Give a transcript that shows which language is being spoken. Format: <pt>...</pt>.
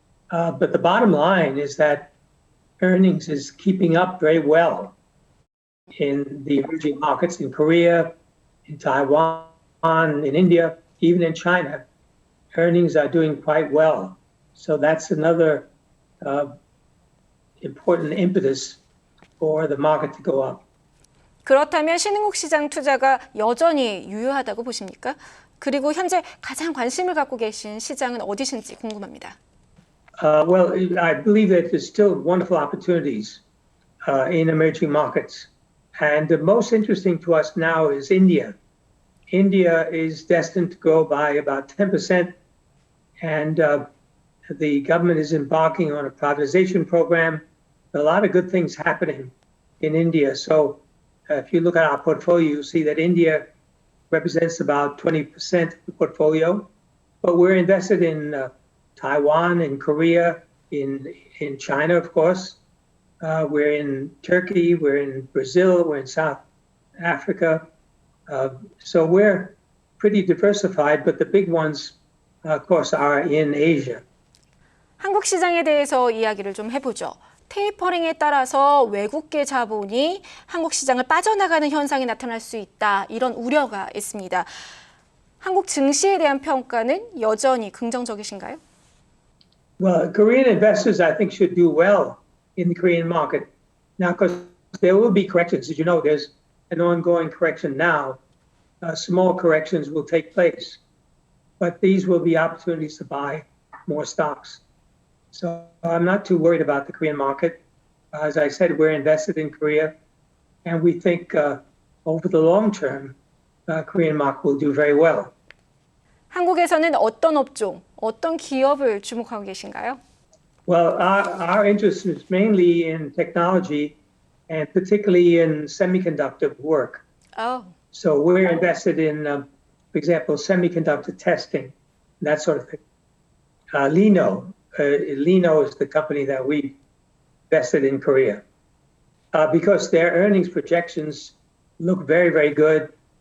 <en>But the bottom line is that earnings is keeping up very well in the emerging markets in Korea, in Taiwan, in India, even in China. Earnings are doing quite well. So that's another important impetus for the market to go up.</en> <ko>그렇다면 신흥국 시장 투자가 여전히 유효하다고 보십니까? 그리고 현재 가장 관심을 갖고 계신 시장은 어디신지 궁금합니다.</ko> <en>Well, I believe that there's still wonderful opportunities in emerging markets. And the most interesting to us now is India. India is destined to grow by about 10%. And the government is embarking on a privatization program. A lot of good things happening in India. So if you look at our portfolio, you'll see that India represents about 20% of the portfolio. But we're invested in Taiwan, in Korea, in China, of course. We're in Turkey, we're in Brazil, we're in South Africa. So we're pretty diversified, but the big ones, of course, are in Asia.</en> <ko>한국 시장에 대해서 이야기를 좀 해보죠. 테이퍼링에 따라서 외국계 자본이 한국 시장을 빠져나가는 현상이 나타날 수 있다. 이런 우려가 있습니다. 한국 증시에 대한 평가는 여전히 긍정적이신가요?</ko> <en>Well, Korean investors, I think, should do well in the Korean market. Now, because there will be corrections. As you know, there's an ongoing correction now. Small corrections will take place. But these will be opportunities to buy more stocks. So I'm not too worried about the Korean market. As I said, we're invested in Korea, and we think over the long term, Korean market will do very well.</en> <ko>한국에서는 어떤 업종, 어떤 기업을 주목하고 계신가요?</ko> <en>Well, our interest is mainly in technology and particularly in semiconductor work. Oh. So we're invested in, for example, semiconductor testing, that sort of thing. Lino is the company that we invested in Korea because their earnings projections look very, very good.</en>